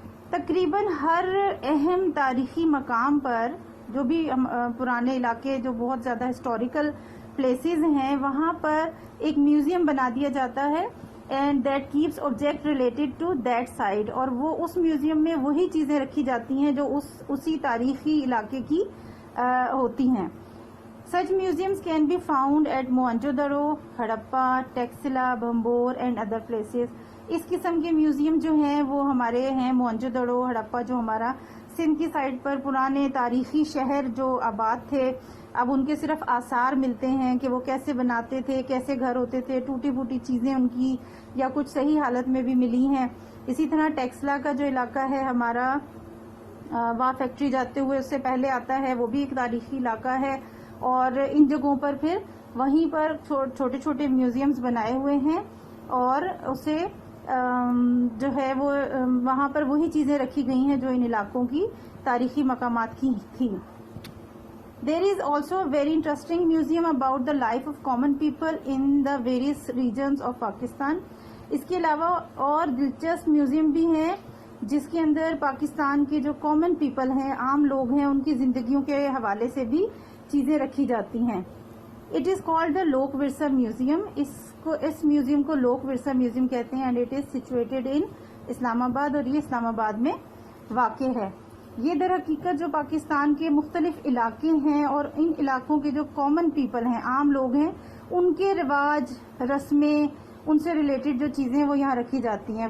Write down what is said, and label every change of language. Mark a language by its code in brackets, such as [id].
[ur] تقریباً ہر اہم تاریخی مقام پر، جو بھی پرانے علاقے جو بہت زیادہ ہسٹوریکل پلیسز ہیں، وہاں پر ایک میوزیم بنا دیا جاتا ہے [en] and that keeps object related to that site, [ur] اور وہ اس میوزیم میں وہی چیزیں رکھی جاتی ہیں جو اسی تاریخی علاقے کی ہوتی ہیں. [en] Such museums can be found at Mohenjo-daro, Harappa, Taxila, Bambor and other places. [ur] اس قسم کے میوزیم جو ہیں وہ ہمارے ہیں موہنجو دڑو، ہڑپا، جو ہمارا سندھ کی سائڈ پر پرانے تاریخی شہر جو آباد تھے، اب ان کے صرف آثار ملتے ہیں کہ وہ کیسے بناتے تھے، کیسے گھر ہوتے تھے، ٹوٹی پھوٹی چیزیں ان کی یا کچھ صحیح حالت میں بھی ملی ہیں. اسی طرح ٹیکسلا کا جو علاقہ ہے ہمارا، وہاں فیکٹری جاتے ہوئے اس سے پہلے آتا ہے، وہ بھی ایک تاریخی علاقہ ہے. اور ان جگہوں پر پھر وہیں پر چھوٹے چھوٹے میوزیمز بنائے ہوئے ہیں، اور اسے جو ہے وہ وہاں پر وہی چیزیں رکھی گئی ہیں جو ان علاقوں کی تاریخی مقامات کی تھیں. [en] There is also very interesting museum about the life of common people in the various regions of Pakistan. [ur] اس کے علاوہ اور دلچسپ میوزیم بھی ہیں جس کے اندر پاکستان کے جو کامن پیپل ہیں، عام لوگ ہیں، ان کی زندگیوں کے حوالے سے بھی چیزیں رکھی جاتی ہیں. [en] It is called the Lok Virsa museum. [ur] اس میوزیم کو لوک ورثہ میوزیم کہتے ہیں [en] and it is situated in Islamabad, [ur] اور یہ اسلام آباد میں واقع ہے. یہ در حقیقت جو پاکستان کے مختلف علاقے ہیں اور ان علاقوں کے جو کامن پیپل ہیں، عام لوگ ہیں، ان کے رواج، رسمیں، ان سے ریلیٹڈ جو چیزیں وہ یہاں رکھی جاتی ہیں.